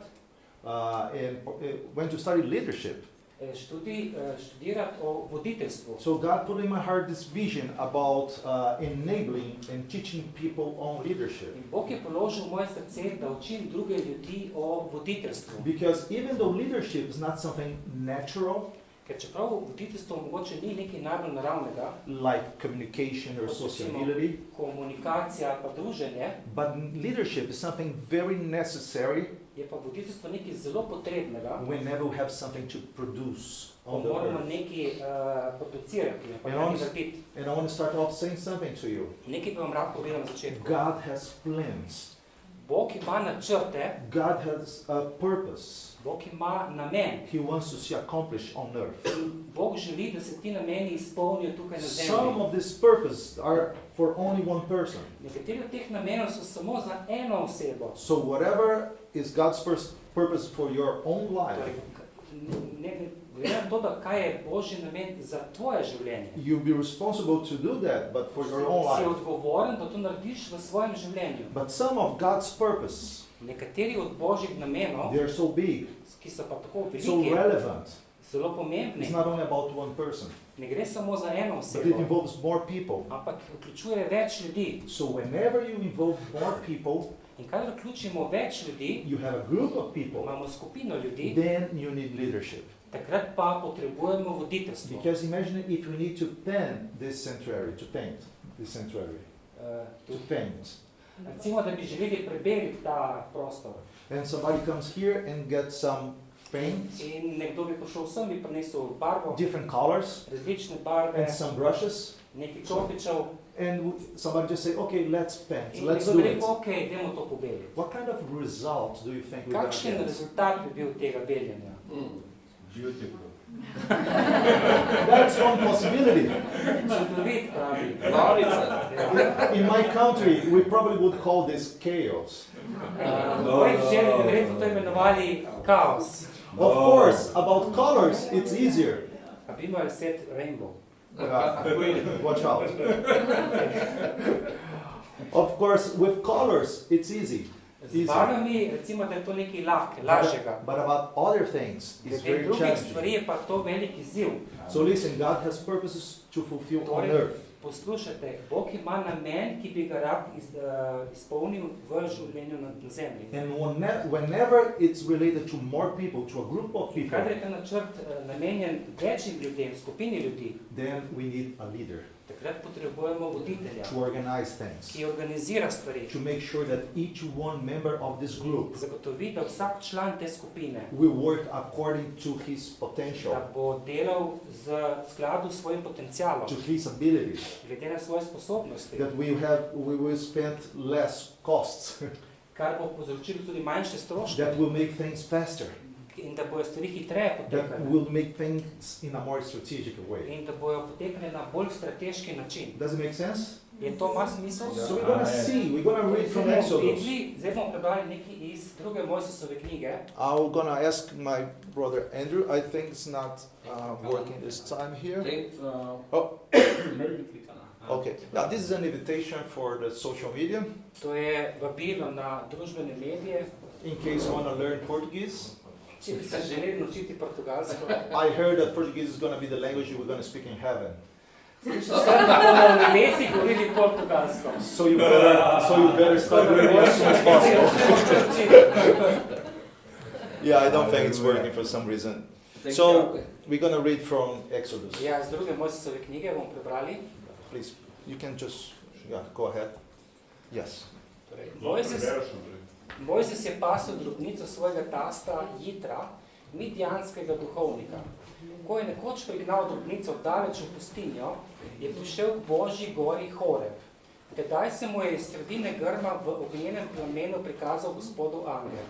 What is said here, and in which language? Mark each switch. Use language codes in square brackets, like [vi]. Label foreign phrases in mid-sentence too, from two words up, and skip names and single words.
[en] And went to study leadership. [sl] Študirati o voditeljstvu. [en] So God put in my heart this vision about enabling and teaching people on leadership. [sl] In Bog je položil v moje srce, da učim druge ljudi o voditeljstvu. [en] Because even though leadership is not something natural, [sl] Ker čeprav voditeljstvo mogoče ni nekaj najbolj naravnega, [en] like communication or sociability, [sl] komunikacija pa druženje, [en] but leadership is something very necessary [sl] je pa voditeljstvo nekaj zelo potrebnega, [en] whenever we have something to produce [sl] ko [en] on the [sl] moramo [en] earth. [sl] nekaj producirati, pa Ja, nekaj [en] on- [sl] narediti. [en] And I want to start off saying something to you. [sl] Nekaj bi vam rad povedal na začetku. [en] God has plans. [sl] Bog ima načrte, [en] God has a purpose. [sl] Bog ima namen. [en] He wants to see accomplished on earth. [sl] In Bog želi, da se ti nameni izpolnijo tukaj na [en] Some [sl] zemlji. [en] of this purpose are for only one person. [sl] Nekateri od teh namenov so samo za eno osebo. [en] So whatever is God's purpose for your own [sl] Torej, [en] life, [sl] glede na to, da kaj je Božji namen za tvoje življenje. [en] you'll be responsible to do that, but for your own [sl] Si [en] life. [sl] odgovoren, da to narediš v svojem življenju. [en] But some of God's purpose, [sl] Nekateri od Božjih namenov, [en] they're so big, [sl] ki so pa tako [en] so [sl] veliki, [en] relevant. [sl] zelo pomembni, [en] It's not only about one person, [sl] ne gre samo za eno [en] but it [sl] osebo, [en] involves more people. [sl] ampak vključuje več ljudi. [en] So whenever you involve more people, [sl] In kadar vključimo več ljudi, [en] you have a group of people, [sl] imamo skupino ljudi, [en] then you need leadership. [sl] takrat pa potrebujemo voditeljstvo. [en] Because imagine if we need to paint this sanctuary, to paint. [sl] Recimo, da bi želeli prebeliti ta prostor. [en] And somebody comes here and gets some paint, [sl] In nekdo bi prišel sem, bi prinesel barvo, [en] different colors, [sl] različne barve, [en] and some brushes, [sl] nekaj čopičev, [en] and somebody just say, okay, let's paint, [sl] in [en] let's [sl] nekdo [en] do [sl] bi [en] it. [sl] rekel, ok, idemo to pobeliti. [en] What kind of result do you think we're going to [sl] Kakšen [en] get? [sl] rezultat bi bil tega beljenja? [en] Beautiful. That's one possibility. [sl] Čudovit, pravi. Norica. Ja. [en] In my country, we probably would call this chaos. [sl] V moji državi bi verjetno to imenovali kaos. [en] Of course, about colors, it's easier. [sl] A bi imeli [en] set rainbow. Watch out. Of course, with colors, it's easy. [sl] Z barvami, recimo, da je to nekaj lažjega. [en] But about other things, it's [sl] Glede [en] very [sl] drugih stvari [en] challenging. [sl] je pa to velik izziv. [en] So listen, God has purposes to fulfill on [sl] Torej, [en] earth. [sl] poslušajte, Bog ima namen, ki bi ga rad izpolnil v življenju na zemlji. [en] And whenever it's related to more people, to a group of [sl] In [en] people, [sl] kadar je ta načrt namenjen večjim ljudem, skupini ljudi, [en] then we need a leader [sl] takrat potrebujemo voditelja, [en] to organize things, [sl] ki organizira stvari, [en] to make sure that each one member of this group [sl] zagotovi, da vsak član te skupine, [en] will work according to his potential, [sl] da bo delal z skladu s svojim potencialom, [en] to his abilities, [sl] glede na svoje sposobnosti, [en] that we will spend less costs, [sl] kar bo povzročilo tudi manjše stroške [en] that will make things faster, [sl] in da bojo stvari hitreje [en] that [sl] potekale [en] will make things in a more strategic way. [sl] in da bojo potekale na bolj strateški način. [en] Does it make sense? [sl] Je to ima smisel? [en] So we're gonna see, we're gonna read from Exodus. [sl] Zdaj bomo prebrali nekaj iz druge Mojsesove knjige. [en] I'm gonna ask my brother Andrew. I think it's not working this time here. Oh. Okay. Now this is an invitation for the social media. [sl] To je vabilo na družbene medije. [en] In case you want to learn Portuguese, [sl] Če bi se želeli naučiti portugalsko. [en] I heard that Portuguese is going to be the language we're going to speak in heaven. [sl] Slišal sem, da bomo v nebesi govorili portugalsko. [en] So you better start learning as soon as possible. Yeah, I don't think it's working for some reason. So we're going to read from Exodus. [sl] Ja, iz druge Mojsesove knjige bomo prebrali. [en] Please, you can just go ahead. Yes. [sl] Torej, Mojses je pasel drobnico svojega tasta Jitra, midjanskega duhovnika. Ko je nekoč prignal drobnico daleč v pustinjo, je prišel k Božji gori Horeb. Tedaj se mu je iz sredine grma v ognjenem plamenu prikazal Gospodov angel.